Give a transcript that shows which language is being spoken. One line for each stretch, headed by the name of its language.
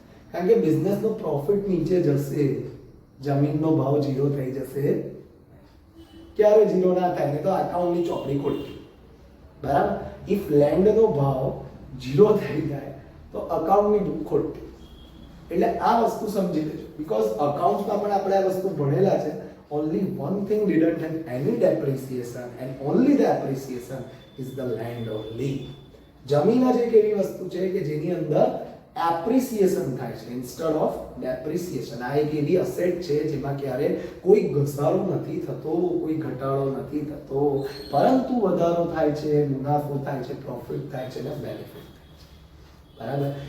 Gujarati: કારણ કે બિઝનેસનો પ્રોફિટ નીચે જશે, જમીનનો ભાવ ઝીરો થઈ જશે. ક્યારે ઝીરો ના થાય ને તો અકાઉન્ટની ચોપડી ખોલવી, બરાબર. ઇફ લેન્ડનો ભાવ ઝીરો થઈ જાય તો અકાઉન્ટની બુક ખોટવી. એટલે આ વસ્તુ સમજી લેજો, બીકોઝ અકાઉન્ટ્સમાં પણ આપણે આ વસ્તુ ભણેલા છે.
English: Only one thing didn't have any depreciation and only the appreciation is the land only.
Gujarati: જમીન જ એક એવી વસ્તુ છે કે જેની અંદર એપ્રિસિએશન થાય છે ઇન્સ્ટેડ ઓફ ડેપ્રિસિએશન. આ એક એવી અસેટ છે જેમાં ક્યારે કોઈ ઘસારો નથી થતો, કોઈ ઘટાડો નથી થતો, પરંતુ વધારો થાય છે, મુનાફો થાય છે, પ્રોફિટ થાય છે અને બેનિફિટ, બરાબર.